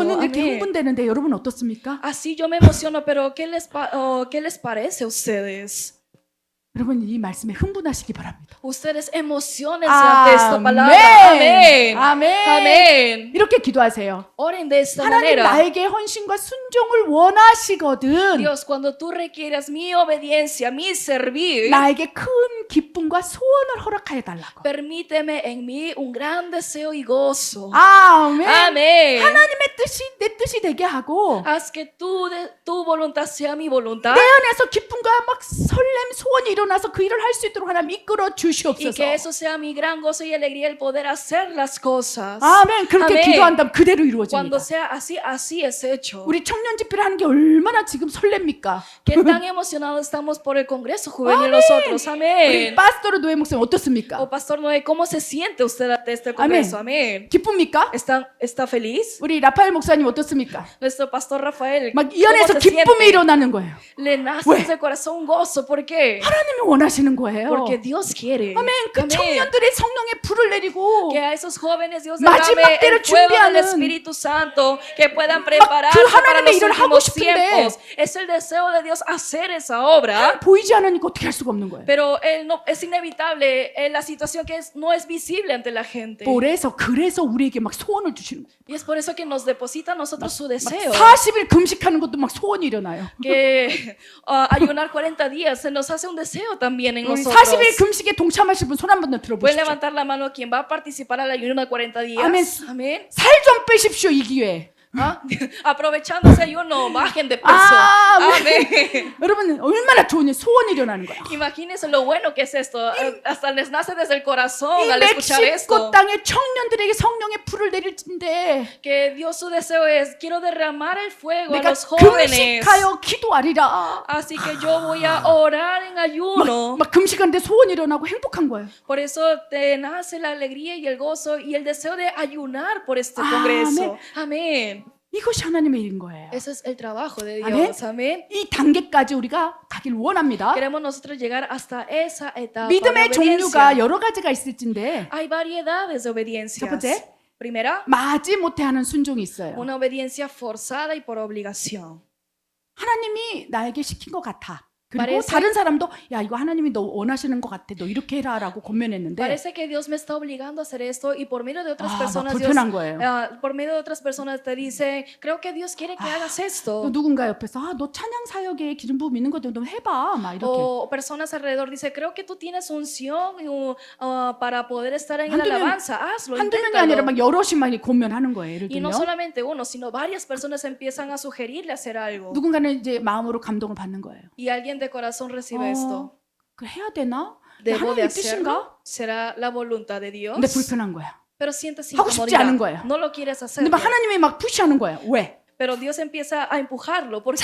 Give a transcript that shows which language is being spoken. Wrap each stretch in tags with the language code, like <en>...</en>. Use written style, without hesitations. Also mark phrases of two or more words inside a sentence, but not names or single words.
<ko>저는 이렇게</ko> <es>Amén.</es> <ko>흥분되는데 여러분 어떻습니까?</ko> <es>Así yo me emociono, pero ¿qué les parece a ustedes?</es> <ko>여러분 이 말씀에 흥분하시기 바랍니다.</ko> <es>Ustedes emocionense ante esta palabra.</es> <ko>아멘.</ko> <es>Amén.</es> <ko>아멘.</ko> <es>Amén.</es> <ko>이렇게 기도하세요.</ko> <es>Oren de esta</es> <ko>하나님</ko> <es>manera.</es> <ko>나에게 헌신과 순종을 원하시거든</ko> <es>Dios, cuando tú requieras mi obediencia, mi servir,</es> <ko>나에게 큰 기쁨과 소원을 허락하여 달라고.</ko> <es>permíteme en mí un gran deseo y gozo.</es> <ko>아멘.</ko> <es>Amén.</es> <ko>하나님의 뜻이 내 뜻이 되게 하고</ko> <es>Haz que tu voluntad sea mi voluntad</es> <ko>내 안에서 기쁨과 막 설렘 소원이 일어나서 그 일을 할 수 있도록 하나님 이끌어</ko> <es>y</es> <ko>주시옵소서.</ko> <es>que eso sea mi gran gozo y alegría el poder hacer las cosas.</es> <ko>아멘. 그렇게 아멘. 기도한다면 그대로 이루어집니다.</ko> <es>Cuando sea así, así es hecho.</es> <ko>우리 청년 집회를 하는 게 얼마나 지금 설렙니까?</ko> <es>Qué tan emocionados estamos por el Congreso Juvenil nosotros.</es> <ko>우리</ko> <es>Amén.</es> <ko>파스토르 노예 목사님 어떻습니까?</ko> <es>Oh, Pastor Noé, ¿cómo se siente usted ante este Congreso? Amén.</es> <ko>기쁩니까?</ko> <es>¿Está feliz?</es> <ko>우리 라파엘 목사님 어떻습니까?</ko> <es>Nuestro Pastor Rafael,</es> <ko>막 이</ko> <es>¿cómo</es> <ko>안에서</ko> <es>se</es> <ko>기쁨이</ko> <es>siente?</es> <ko>일어나는 거예요.</ko> <es>Le nace</es> <ko>왜?</ko> <es>desde el corazón un gozo. ¿Por qué?</es> <ko>하나님이 원하시는 거예요.</ko> <es>Porque Dios quiere.</es> <ko>아멘. 그</ko> <es>Amén.</es> <ko>청년들의 성령의 불을 내리고</ko> <es>Que a esos jóvenes Dios</es> <ko>마지막</ko> <es>derrame</es> <ko>때를</ko> <es>el fuego del</es> <ko>준비하는</ko> <es>Espíritu Santo, que puedan prepararse</es> <ko>그</ko> <es>para</es> <ko>하나님의</ko> <es>los</es> <ko>일을 하고</ko> <es>últimos</es> <ko>싶은데</ko> <es>tiempos. Es el deseo de Dios hacer esa obra,</es> <ko>보이지 않으니까 어떻게 할 수가 없는 거예요.</ko> <es>pero es inevitable la situación que no es visible ante la gente.</es> <ko>그래서 우리에게 막 소원을 주시는 거예요.</ko> <es>Y es por eso que nos deposita a nosotros su deseo.</es> <ko>40일 금식하는 것도 막 소원이 일어나요.</ko> <es>Que ayunar 40 días se nos hace un deseo también en</es> <ko>우리</ko> <es>nosotros.</es> <ko>40일 금식에 동참하실 분 손 한 번 더</ko> <es>Pueden</es> <ko>들어보십시오.</ko> <es>levantar la mano quien va a participar al ayuno de 40 días. Amén. Amén.</es> <ko>살 좀 빼십시오 이 기회에. ¿Ah?</ko> <es>Aprovechando ese ayuno, bajen de peso. Amén.</es> <ko>여러분 얼마나 좋은 일 소원이 일어나는 거야.</ko> <es>Imagínense lo bueno que es esto. Hasta les nace desde el corazón</es> <ko>이</ko> <es>al escuchar esto.</es> <ko>멕시코 땅에 청년들에게 성령의 불을 내릴 텐데</ko> <es>Que Dios su deseo es, quiero derramar el fuego a</es> <ko>내가</ko> <es>los jóvenes.</es> <ko>금식하여 기도하리라.</ko> <es>Así que yo voy a orar en ayuno.</es> <ko>막 금식하는데 소원이 일어나고 행복한 거예요.</ko> <es>Por eso te nace la alegría y el gozo y el deseo de ayunar por este Amén. congreso. Amén.</es> <ko>이것이 하나님의 일인 거예요.</ko> <es>Ese es el trabajo de Amén. Dios. Amén.</es> <ko>이 단계까지 우리가 가길 원합니다.</ko> <es>Queremos nosotros llegar hasta esa etapa de</es> <ko>믿음의</ko> <es>obediencia.</es> <ko>종류가 여러 가지가 있을진데</ko> <es>Hay variedades de obediencias.</es> <ko>첫 번째.</ko> <es>Primera,</es> <ko>마지 못해 하는 순종이 있어요.</ko> <es>una obediencia forzada y por obligación.</es> <ko>하나님이 나에게 시킨 것 같아. 그리고</ko> <es>Parece-</es> <ko>다른 사람도 야 이거 하나님이 너 원하시는 것 같아. 너 이렇게 해라라고 권면했는데</ko> <es>Parece que Dios me está obligando a hacer esto y por medio de otras</es> <ko>막</ko> <es>personas Dios,</es> <ko>불편한 거예요.</ko> <es>por medio de otras personas te dice, creo que Dios quiere que hagas</es> <ko>또</ko> <es>esto.</es> <ko>누군가 옆에서 너 찬양 사역에 기름 부음 있는 거좀 해봐. 막 이렇게.</ko> <es>O personas alrededor dice, creo que tú tienes unción para poder estar en la</es> <ko>한두 명-</ko> <es>alabanza. Hazlo,</es> <ko>한두 명이 아니라</ko> <es>inténtalo.</es> <ko>막 여럿이 막 권면하는 거예요. 예를</ko> <es>Y no</es> <ko>들면</ko> <es>solamente uno, sino varias personas empiezan a sugerirle hacer algo.</es> <ko>누군가는 이제 마음으로 감동을 받는 거예요.</ko> <es>Y alguien de corazón recibe esto.</es> <ko>그 해야 되나?</ko> <es>¿Debo de</es> <ko>하나님의 뜻인가?</ko> <es>hacerlo? ¿Será la voluntad de Dios?</es> <ko>근데 불편한 거야.</ko> <es>Pero sientes</es> <ko>하고 싶지 않은</ko> <es>incomodidad.</es> <ko>거예요.</ko> <es>No lo quieres</es> <ko>근데</ko> <es>hacer.</es> <ko>막 하나님이 막 푸시하는 거야. 왜?</ko> <es>Pero Dios empieza a empujarlo. ¿Por qué?</es>